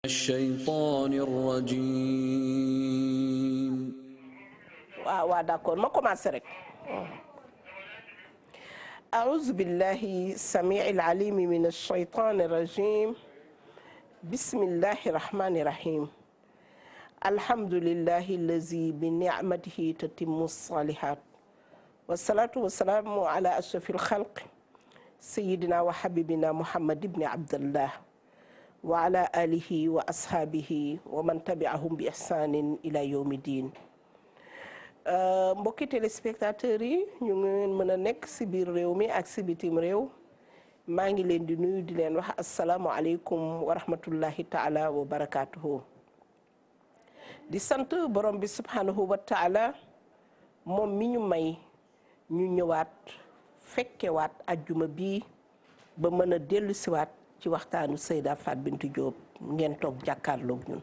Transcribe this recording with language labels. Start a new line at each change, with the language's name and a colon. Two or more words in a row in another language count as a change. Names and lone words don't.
Arabic: الشيطان الرجيم.
Wolof: d'accord ma commencé rek.
Arabic: أعوذ بالله السميع العليم من الشيطان الرجيم. بسم الله الرحمن الرحيم. الحمد لله الذي بنعمته تتم الصالحات والصلاة والسلام على أشرف الخلق سيدنا وحبيبنا محمد بن عبد الله وعلى آله وأصحابه ومن تبعهم بإحسان إلى يوم الدين.
Wolof: mbokki téléspectateurs yi ñu ngi mën a nekk si biir réew mi ak si bitim réew maa ngi leen di nuyu di leen wax
Arabic: السلام عليكم ورحمة الله تعالى وبركاته.
Wolof: di sant borom bi
Arabic: سبحانه وتعالى
Wolof: moom mi ñu may ñu ñëwaat fekkewaat ajjuma bii ba mën a dellu siwaat ci waxtaanu Seyda Fatou Bintou Diop ngeen toog jàkkaarloog ñun.